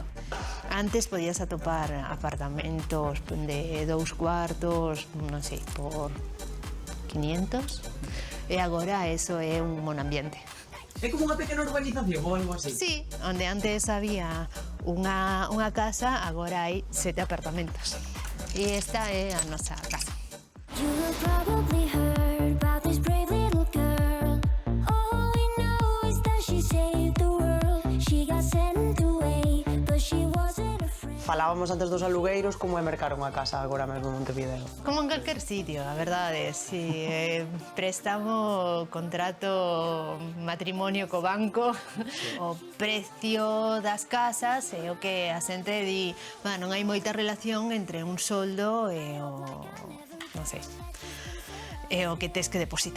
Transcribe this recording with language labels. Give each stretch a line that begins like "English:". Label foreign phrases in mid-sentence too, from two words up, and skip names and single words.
Galician: Antes podías atopar apartamentos de 2 cuartos, non sei, por 500, e agora eso é un monambiente. É como unha pequena urbanización ou algo así? Sí, onde antes había unha casa, agora hai 7 apartamentos. E esta é a nosa casa.
English: You have probably heard about this brave little girl. All we know is that she saved the world. She got sent away, but she wasn't afraid.
Galician: Falábamos antes dos alugueiros, como é mercar unha casa agora mesmo en Montevideo. Como en calquer sitio, a verdade, si préstamo, contrato, matrimonio co banco, o precio das casas é o que a xente di, non hai moita relación entre un soldo e o, non sei, é o que tes que depositar.